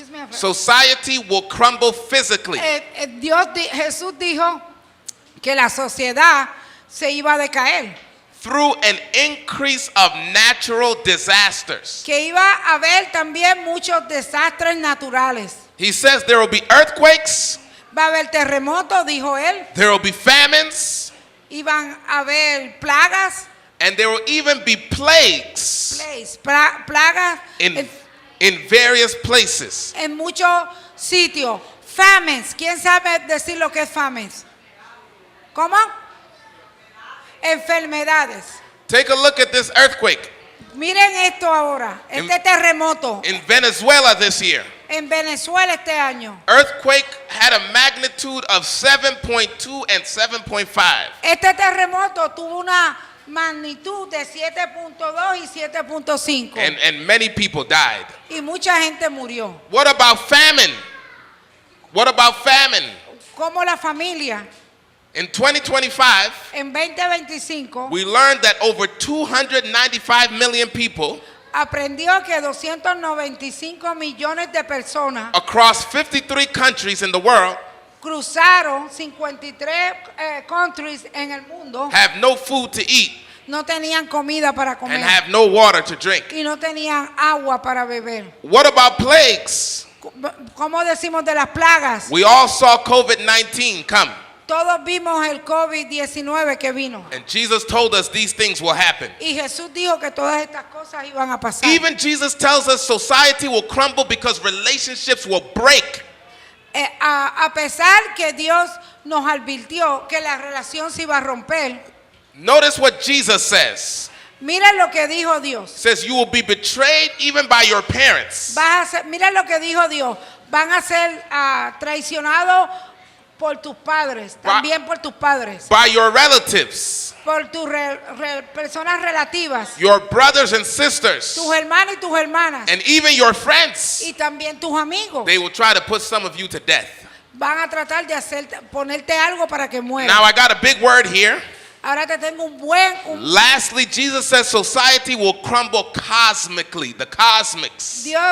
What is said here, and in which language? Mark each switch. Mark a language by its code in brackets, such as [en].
[en] Society will crumble physically. [es] Jesús dijo que la sociedad se iba a decaer. [en] Through an increase of natural disasters. [es] Que iba a haber también muchos desastres naturales. [en] He says there will be earthquakes. [es] Va a haber terremotos, dijo él. [en] There will be famines. [es] Iban a haber plagas. [en] And there will even be plagues. [es] Plagas [en] In various places. [es] En muchos sitios. Famines. ¿Quién sabe decir lo que es famines? ¿Cómo? Enfermedades. [en] Take a look at this earthquake. [es] Miren esto ahora. Este terremoto. [en] In Venezuela this year. [es] en Venezuela este año. [en] Earthquake had a magnitude of 7.2 and 7.5. [es] Este terremoto tuvo una magnitud de 7.2 y 7.5 [en] And many people died. [es] y mucha gente murió. [en] What about famine? What about famine? [es] Como la familia [en] In 2025, [es] en 2025 [en] we learned that over 295 million people [es] aprendió que 295 millones de personas [en] across 53 countries in the world [es] cruzaron 53 countries en el mundo, [en] have no food to eat [es] no tenían comida para [en] and [es] comer [en] have no water to drink. [es] y no tenían agua para beber. [en] What about plagues? [es] ¿Cómo decimos de las plagas? [en] We all saw COVID-19 come, [es] Todos vimos el COVID-19 que vino. [en] and Jesus told us these things will happen. [es] Y Jesús dijo que todas estas cosas iban a pasar. [en] Even Jesus tells us society will crumble because relationships will break. [es] A pesar que Dios nos advirtió que la relación se iba a romper, [en] Notice what Jesus says. [es] mira lo que dijo Dios. [en] Says you will be betrayed even by your parents. [es] Mira lo que dijo Dios. Van a ser traicionados por tus padres, también por tus padres, [en] By your relatives, [es] por tus personas relativas, [en] your brothers and sisters, [es] tus hermanos y tus hermanas, [en] and even your friends. [es] y también tus amigos. [en] They will try to put some of you to death. [es] Van a tratar de ponerte algo para que mueras. [en] Now I got a big word here. [es] Ahora te tengo [en] Lastly, Jesus says society will crumble cosmically, the cosmics.